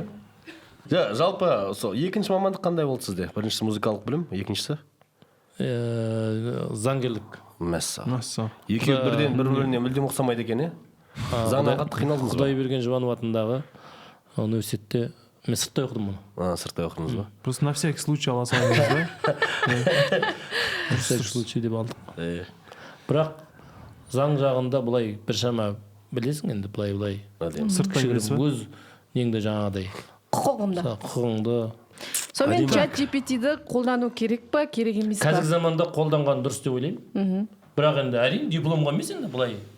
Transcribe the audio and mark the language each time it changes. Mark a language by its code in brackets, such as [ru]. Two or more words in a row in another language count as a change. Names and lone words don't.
[kk] Жалпы сол екінші мамандық қандай болды сізде? Біріншісі музыкалық білім, екіншісі Заңгерлік. Мәссаған. Екеуі бірден бір-біріне мүлдем ұқсамайды екен, иә? Заңға қатты қиналдыңыз ба? Құдайберген Жұбанов атындағы университетте мен сырттай оқыдым мұны. Сырттай оқыдыңыз ба? Просто [ru] на всякий случай [kk] ала салыңыз да. [ru] На всякий случай [kk] деп алдық. Бірақ заң жағында былай біршама білесің енді былай. Сырттай білесіз ба? Өз неңді жаңағыдай құқығыңды. Сонымен чат GPT-ді қолдану керек па, керек емес па? Қазіргі заманда қолданған дұрыс деп ойлаймын. Бірақ енді әрине дипломға емес енді былай.